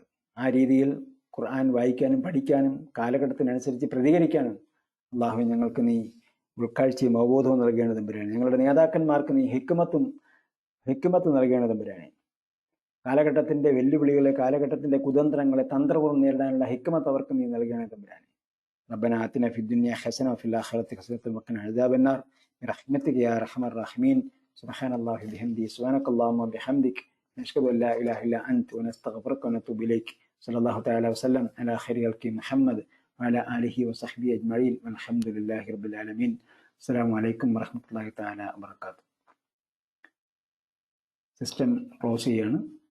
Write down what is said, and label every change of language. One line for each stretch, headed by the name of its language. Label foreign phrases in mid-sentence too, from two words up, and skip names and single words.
Malayalam: ആ രീതിയിൽ ഖുർആൻ വായിക്കാനും പഠിക്കാനും കാലഘട്ടത്തിനനുസരിച്ച് പ്രതികരിക്കാനും അള്ളാഹു ഞങ്ങൾക്ക് നീ ഉൾക്കാഴ്ചയും അവബോധവും നൽകേണ്ട തമ്പുരാനെ. ഞങ്ങളുടെ നേതാക്കന്മാർക്ക് നീ ഹിക്മത്ത് നൽകേണ്ട തമ്പുരാനെ. കാലഘട്ടത്തിന്റെ വെല്ലുവിളികളെ, കാലഘട്ടത്തിന്റെ കുതന്ത്രങ്ങളെ തന്ത്രപൂർവ്വം നേരിടാനുള്ള ഹിക്മത്ത് അവർക്ക് നീ നൽകേണ്ട തമ്പുരാനെ.
Arabic: ربنا آتنا في الدنيا حسنة وفي الآخرة حسنة وقنا عذاب النار برحمتك يا أرحم الراحمين. سبحان الله وبحمده سبحانك اللهم وبحمدك نشهد أن لا إله إلا أنت ونستغفرك ونتوب إليك. صلى الله تعالى وسلم على خير خلق محمد وعلى آله وصحبه أجمعين والحمد لله رب العالمين. السلام عليكم ورحمة الله تعالى وبركاته.
English: system close
Malayalam: ചെയ്യാണ്.